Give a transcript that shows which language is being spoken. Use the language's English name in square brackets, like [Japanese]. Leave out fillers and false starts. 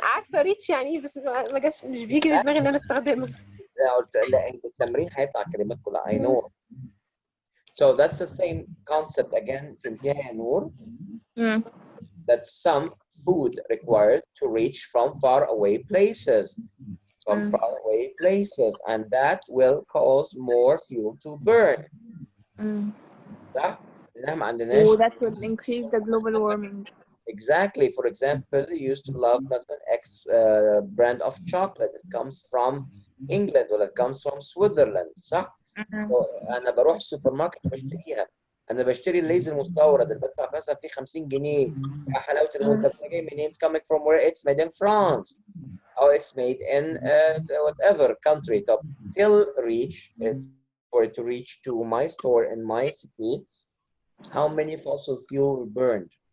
[Arabic] عارفة reach يعني إيه، بس ما جاش، مش بيجي في دماغي إن أنا أستخدمها. لا التمرين هيطلع الكلمات كلها [English] I know. So that's the same concept again [Arabic] فهمتيها يا نور؟ [English] That some food required to reach from far away places. From far away places, and that will cause more fuel to burn. [Arabic] صح؟ لأن ما عندناش. [English] Oh, that will increase the global warming. Exactly. For example, you used to love مثلا X brand of chocolate. It comes from England or it comes from Switzerland. [Arabic] صح؟ [English] So, [Arabic] أنا بروح السوبر ماركت وبشتريها. أنا بشتري الليز المستورد اللي بدفع مثلا فيه 50 جنيه. يا حلاوة المنتج ده جاي منين؟ [English] It's coming from where it's made in France. Or it's made in whatever country. طب till reach for it to reach to my store in my city, how many fossil fuel burned?